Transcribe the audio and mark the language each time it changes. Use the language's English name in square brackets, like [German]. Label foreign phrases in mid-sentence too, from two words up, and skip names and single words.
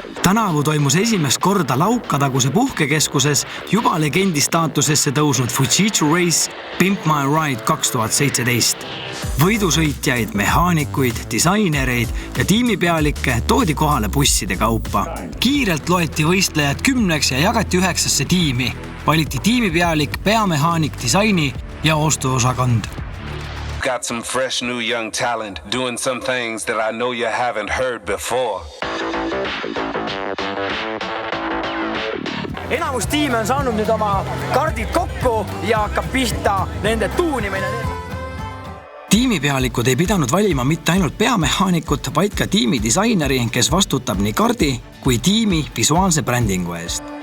[Estonian] Tänavu toimus esimest korda Laukataguse puhkekeskuses juba legendi staatusesse tõusnud Fujitsu Race Pimp My Ride 2017. Võidusõitjaid, mehaanikuid, disainereid ja tiimipealikke toodi kohale busside kaupa. Kiirelt loeti võistlejad 10 ja jagati 9 tiimi. Valiti tiimipealik, peamehaanik, disaini ja ostuosakond. [English] Got some fresh new young talent doing some things that I know you haven't heard before. [Estonian] Enamus tiime on saanud nüüd oma kardid kokku ja hakkab pihta nende tuunimine. Tiimipealikud ei pidanud valima mitte ainult peamehaanikut, vaid ka tiimi disaineri, kes vastutab nii kardi kui tiimi visuaalse brändingu eest.